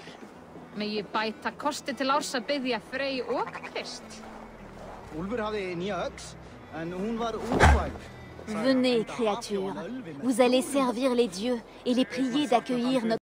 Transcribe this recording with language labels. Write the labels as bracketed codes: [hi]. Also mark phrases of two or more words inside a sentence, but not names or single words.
[is] Megi bæta kosti til árs að biðja Frey og Krist. Úlfur hafði nýja öx, en hún var útvæg. [fr] Venez, créatures. Vous allez servir les dieux et les prier d'accueillir notre